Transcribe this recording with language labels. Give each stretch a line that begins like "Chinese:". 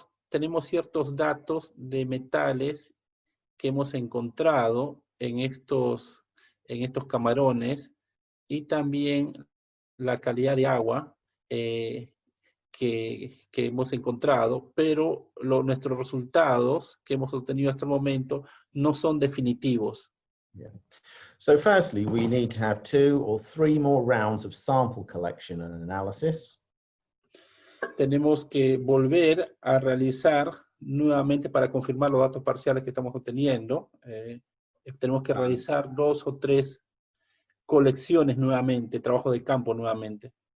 Spanish: Tenemos ciertos datos de metales que hemos encontrado en estos camarones, y también la calidad de agua que hemos encontrado, pero nuestros resultados que hemos obtenido hasta el momento no son definitivos.
English: Yeah. So firstly, we need to have 2 or 3 more rounds of sample collection and analysis.
Spanish: Tenemos que volver a realizar nuevamente para confirmar los datos parciales que estamos obteniendo. Tenemos que realizar 2 o 3 colecciones nuevamente, trabajo de campo nuevamente.